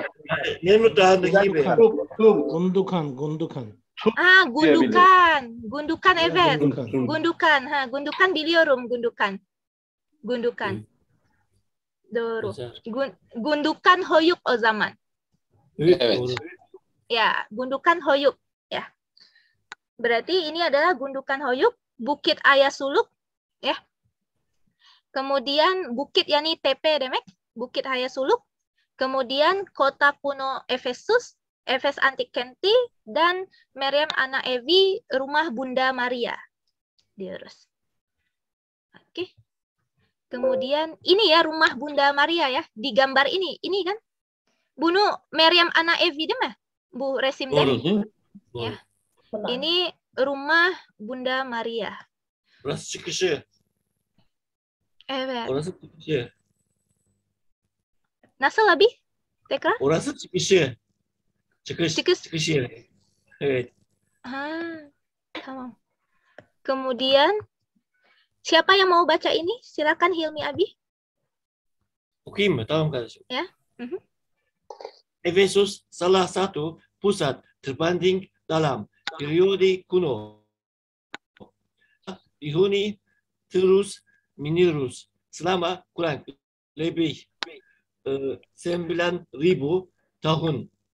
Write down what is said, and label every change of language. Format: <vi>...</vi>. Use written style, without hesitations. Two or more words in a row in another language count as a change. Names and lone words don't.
<tr>Yani Nemrut Dağı'ndaki gibi.</tr> <id>Gundukan.</id> <tr>Gundukan. Gundukan evet.</tr> <id>Gundukan. Gundukan.</id> <tr>Gundukan biliyorum gundukan. Gundukan. Doğru. Mezar. Gundukan hoyuk o zaman. Evet. Doğru. Ya, gundukan hoyuk. Ya.</tr> <id>Berarti ini adalah gundukan hoyuk, Bukit Ayasuluk, ya. Kemudian bukit</id> <tr>yani TP demek,</tr> <id>Bukit Ayasuluk. Kemudian kota kuno Efesus,</id> <tr>Efes antik Kenti,</tr> <id>dan</id> <tr>Maryam Anak Evi,</tr> <id>rumah Bunda Maria. Diurus. Oke. Kemudian ini ya rumah Bunda Maria ya, di gambar ini kan.</id> <tr>Bunu Maryam Anak Evi deh mah, Bu Resim deh. Doğru.</tr> <id>Ya. Ini rumah Bunda Maria.</id> <tr>Burası çıkışı. Evet. Orası çıkışı. Nasıl abi? Tekrar? Orası çıkışı. Çıkış. Çıkış. Çıkış yeri. Evet. Tamam.</tr> <id>Kemudian siapa yang mau baca ini? Silakan Hilmi Abi.</id> <tr>Okuyayım mı? Tamam kardeşim.</tr> <id>Ya. Efesus salah satu pusat terpenting dalam periode kuno. Dihuni terus menerus selama kurang lebih 9.000 tahun.</id>